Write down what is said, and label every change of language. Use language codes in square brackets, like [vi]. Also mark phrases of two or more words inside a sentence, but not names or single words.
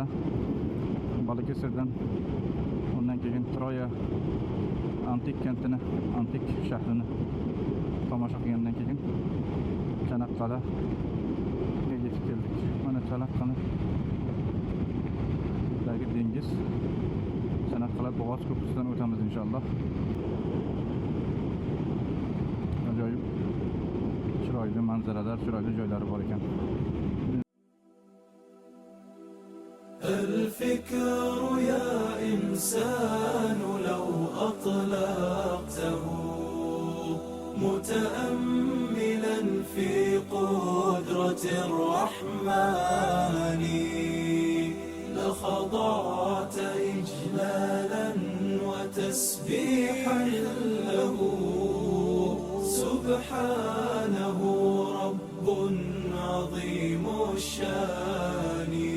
[uz] Balıkesir'dan ondan keyin Troya [tr] antik kentini, [uz] antik shahrini tomosha qilgandan keyin Chanaqqalaga yetib keldik. Mana Chanaqqala'dagi dengiz, Chanaqqala Boğaz ko'prisidan o'tamiz inshaalloh. Ajoyib chiroyli manzaralar, chiroyli joylari bor ekan. [ar] الفكر يا إنسان لو أطلقته متأملا في قدرة الرحمن لخضعت إجلالا وتسبيحا له سبحانه رب عظيم الشان